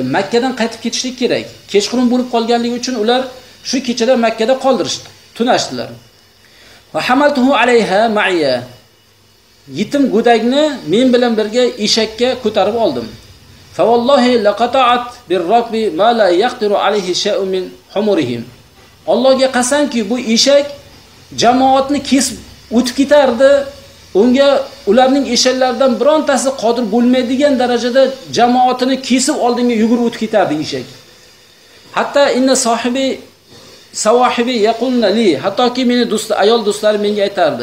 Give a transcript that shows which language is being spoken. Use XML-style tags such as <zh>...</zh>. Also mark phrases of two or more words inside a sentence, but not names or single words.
<uz>Makkadan qaytib ketishlik kerak. Kechqurun bo'lib qolganligi uchun ular shu kechada Makkada qoldirishdi, tunashdilar.</uz> <ar>وحملته عليها معي.</ar> <uz>Yetim go'dakni men bilan birga eshakka ko'tarib oldim.</uz> <ar>فوالله لقطعت بالركب ما لا يقدر عليه شيء من حمرهم.</ar> <uz>Allohga qasamki, bu eshak jamoatni kesib o'tib ketardi. Unga ularning eshaklaridan birontasi qodir bo'lmaydigan darajada jamoatini kesib oldinga yugurib o'tib ketardi eshak.</uz> <ar>حتى إن صواحبي يقلن لي,</ar> <uz>hattoki meni ayol do'stlarim menga aytardi.</uz>